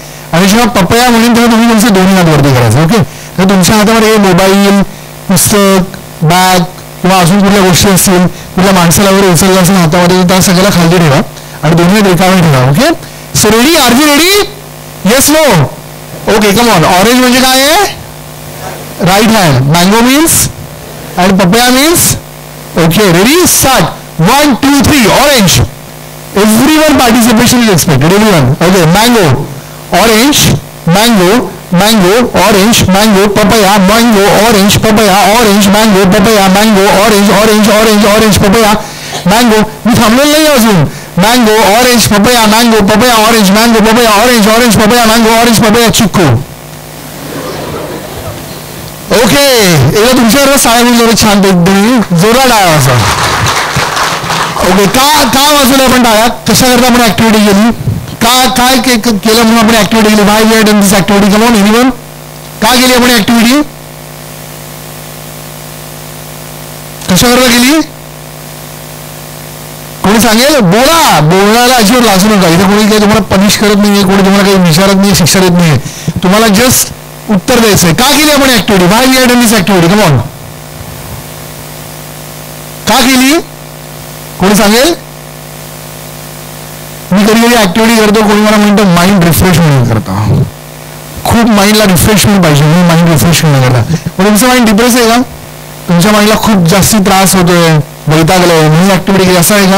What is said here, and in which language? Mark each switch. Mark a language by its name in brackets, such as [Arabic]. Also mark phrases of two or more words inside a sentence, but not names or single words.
[Marathi] आणि जेव्हा पपया म्हणेन तेव्हा तुम्ही तुमचे दोन्ही हात वरती करायचं. ओके, तर तुमच्या हातामध्ये मोबाईल, पुस्तक, बॅग किंवा अजून कुठल्या गोष्टी असतील, कुठल्या माणसाला वगैरे उचललं असेल हातामध्ये, त्या सगळ्याला खाली ठेवा आणि दोन्ही रिकामे ठेवा. [English] Okay, so ready? Are you ready? Yes no? Okay, come on. Orange [Marathi] म्हणजे काय आहे? [English] Right hand. Mango means and papaya means? Okay, ready? Start. 1, 2, 3. Orange. Everyone participation is expected. Everyone. Okay, mango. Orange. Mango. Mango. Orange. Mango. Papaya. Mango. Orange. Papaya. Orange. Mango. Papaya. Mango. Orange. Orange. Orange. Orange. Papaya. Mango. [Marathi] मी थांबलेलं नाही अजून. [English] Mango. Orange. Papaya. Mango. Papaya. Orange. Mango. Papaya. Orange. Orange. Papaya. Mango. Orange. Papaya. Chiku. [Marathi] ओके, एकदा तुमच्यावर साड्या बोललो छान एकदम जोरात आहे असा. ओके, का वाजवलं आपण टाळ्या? कशाकरता आपण ऍक्टिव्हिटी केली? काय केलं म्हणून आपण ऍक्टिव्हिटी केली? [English] Why we have done this activity? Come on anyone. [Marathi] का केली आपण ऍक्टिव्हिटी? कशाकरता केली? कोणी सांगेल? बोलायला अजिबात लाजू नका. इथे कोणी काही तुम्हाला पनिश करत नाहीये, कोणी तुम्हाला काही विचारत नाही, शिक्षा देत नाहीये. तुम्हाला जस्ट उत्तर द्यायचंय. का केली आपण ऍक्टिव्हिटी? [English] Why we have done this activity? Come on. [Marathi] का केली? कोणी सांगेल? मी कधी कधी ऍक्टिव्हिटी करतो, कोणी मला म्हणतं [English] mind refreshment [Marathi] करता. खूप माइंडला रिफ्रेशमेंट पाहिजे, मी [English] mind refreshment [Marathi] करता. पण तुमचं [English] mind depress [Marathi] आहे का? तुमच्या माइंडला खूप जास्ती त्रास होतोय, वैतागलाय, म्हणून ऍक्टिव्हिटी केली असं आहे का?